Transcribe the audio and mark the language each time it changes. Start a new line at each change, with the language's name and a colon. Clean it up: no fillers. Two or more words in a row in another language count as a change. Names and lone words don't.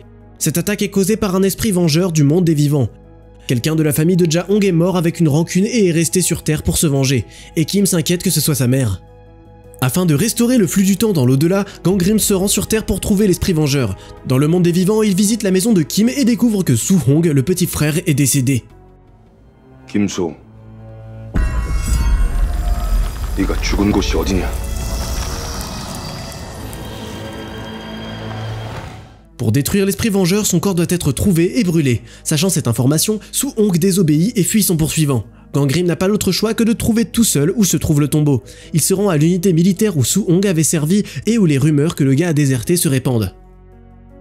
French: Cette attaque est causée par un esprit vengeur du monde des vivants. Quelqu'un de la famille de Ja-hong est mort avec une rancune et est resté sur Terre pour se venger, et Kim s'inquiète que ce soit sa mère. Afin de restaurer le flux du temps dans l'au-delà, Gangrim se rend sur Terre pour trouver l'esprit vengeur. Dans le monde des vivants, il visite la maison de Kim et découvre que Soo-hong, le petit frère, est décédé. Kim-so,
Korean: 네가 죽은 곳이 어디냐?
French: Pour détruire l'esprit vengeur, son corps doit être trouvé et brûlé. Sachant cette information, Soo-hong désobéit et fuit son poursuivant. Gangrim n'a pas l'autre choix que de trouver tout seul où se trouve le tombeau. Il se rend à l'unité militaire où Soo-hong avait servi et où les rumeurs que le gars a déserté se répandent.